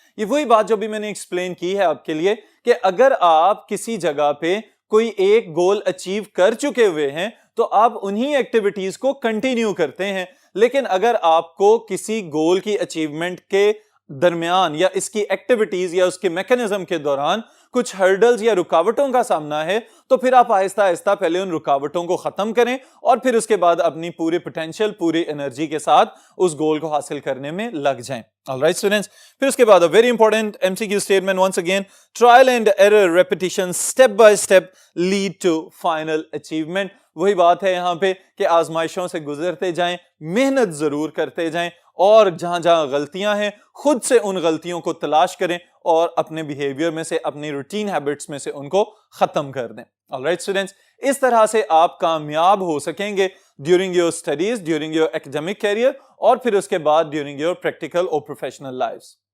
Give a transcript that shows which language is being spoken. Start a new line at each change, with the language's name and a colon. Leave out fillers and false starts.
Urdu: یہ وہی بات جو بھی میں نے ایکسپلین کی ہے آپ کے لیے کہ اگر آپ کسی جگہ پہ کوئی ایک گول اچیو کر چکے ہوئے ہیں تو آپ انہی ایکٹیویٹیز کو کنٹینیو کرتے ہیں, لیکن اگر آپ کو کسی گول کی اچیومنٹ کے درمیان یا اس کی ایکٹیویٹیز یا اس کے میکانزم کے دوران کچھ ہرڈلز یا رکاوٹوں کا سامنا ہے تو پھر آپ آہستہ آہستہ پہلے ان رکاوٹوں کو ختم کریں اور پھر اس کے بعد اپنی پورے پوٹینشیل, پوری انرجی کے ساتھ اس گول کو حاصل کرنے میں لگ جائیں.
English: Alright students,
Urdu: پھر اس کے بعد
English: a very important MCQ statement once again, trial and error repetition step by step lead to final achievement.
Urdu: وہی بات ہے یہاں پہ کہ آزمائشوں سے گزرتے جائیں, محنت ضرور کرتے جائیں اور جہاں جہاں غلطیاں ہیں خود سے ان غلطیوں کو تلاش کریں اور اپنے بیہیویئر میں سے, اپنی روٹین ہیبٹس میں سے ان کو ختم کر دیں.
English: Alright students,
Urdu: اس طرح سے آپ کامیاب ہو سکیں گے
English: during your studies, during your academic career
Urdu: اور پھر اس کے بعد
English: during your practical
Urdu: اور
English: professional lives.